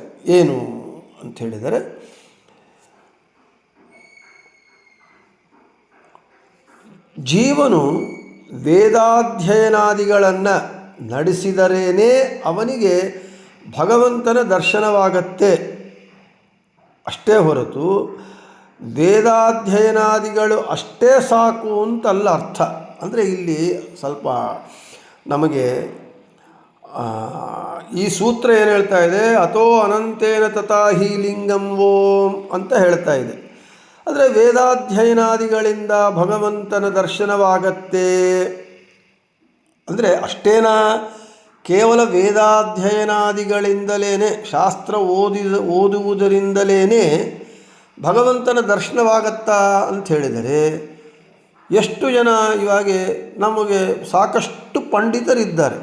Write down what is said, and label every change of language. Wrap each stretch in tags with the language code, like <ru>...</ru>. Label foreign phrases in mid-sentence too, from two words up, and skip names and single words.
<kn>ಏನು ಅಂತ ಹೇಳಿದರೆ, ಜೀವನು ವೇದಾಧ್ಯಯನಾದಿಗಳನ್ನು ನಡೆಸಿದರೇನೇ ಅವನಿಗೆ ಭಗವಂತನ ದರ್ಶನವಾಗತ್ತೆ. ಅಷ್ಟೇ ಹೊರತು ವೇದಾಧ್ಯಯನಾದಿಗಳು ಅಷ್ಟೇ ಸಾಕು ಅಂತಲ್ಲ ಅರ್ಥ. ಅಂದರೆ ಇಲ್ಲಿ ಸ್ವಲ್ಪ ನಮಗೆ ಈ ಸೂತ್ರ ಏನು ಹೇಳ್ತಾ ಇದೆ,</kn> <sa>ಅಥೋ ಅನಂತೇನ ತಥಾಹಿ ಲಿಂಗಂ ಓಂ</sa> <kn>ಅಂತ ಹೇಳ್ತಾ ಇದೆ. ಅಂದರೆ ವೇದಾಧ್ಯಯನಾದಿಗಳಿಂದ ಭಗವಂತನ ದರ್ಶನವಾಗತ್ತೆ ಅಂದರೆ ಅಷ್ಟೇನಾ? ಕೇವಲ ವೇದಾಧ್ಯಯನಾದಿಗಳಿಂದಲೇ, ಶಾಸ್ತ್ರ ಓದುವುದರಿಂದಲೇ ಭಗವಂತನ ದರ್ಶನವಾಗತ್ತಾ ಅಂತ ಹೇಳಿದರೆ, ಎಷ್ಟು ಜನ ಇವಾಗ ನಮಗೆ ಸಾಕಷ್ಟು ಪಂಡಿತರಿದ್ದಾರೆ.</kn>